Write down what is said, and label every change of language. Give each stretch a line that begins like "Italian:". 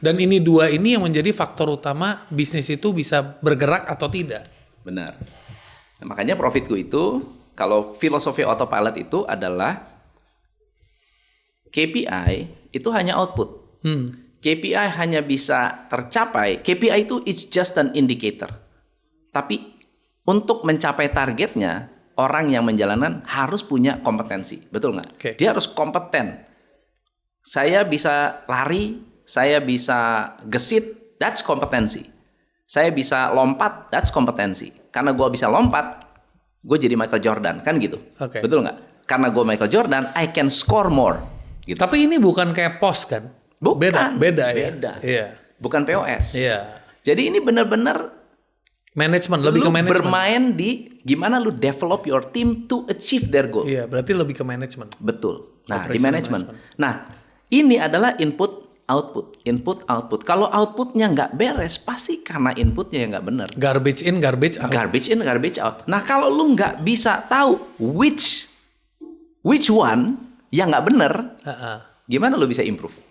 Indonesian: Dan ini dua ini yang menjadi faktor utama bisnis itu bisa bergerak atau tidak. Benar. Nah, makanya profitku itu, kalau filosofi autopilot itu adalah KPI itu hanya output. KPI hanya bisa tercapai. KPI itu
English: it's just an indicator.
Indonesian: Tapi untuk mencapai targetnya, orang yang menjalankan harus punya kompetensi. Betul nggak? Oke. Dia harus kompeten. Saya bisa lari, saya bisa gesit, that's kompetensi. Saya bisa lompat, that's kompetensi. Karena gue bisa lompat, gue jadi Michael Jordan, kan gitu. Oke. Betul nggak? Karena gue Michael Jordan,
English: I can score more.
Indonesian: Gitu. Tapi ini bukan kayak pos kan? Bukan. Beda ya. Beda. Iya. Bukan POS. Iya. Jadi ini benar-benar Manajemen, lebih lu ke manajemen. bermain di gimana lu
English: develop your team to achieve their goal.
Indonesian: Iya, berarti lebih ke manajemen. Betul. Nah, di
English: Operation
Indonesian: manajemen. Nah, ini adalah input output. Kalau outputnya nggak beres, pasti karena inputnya yang nggak benar.
English: Garbage in, garbage out. Garbage in, garbage out.
Indonesian: Nah, kalau lu nggak bisa tahu
English: which one
Indonesian: yang nggak benar, gimana lu bisa improve?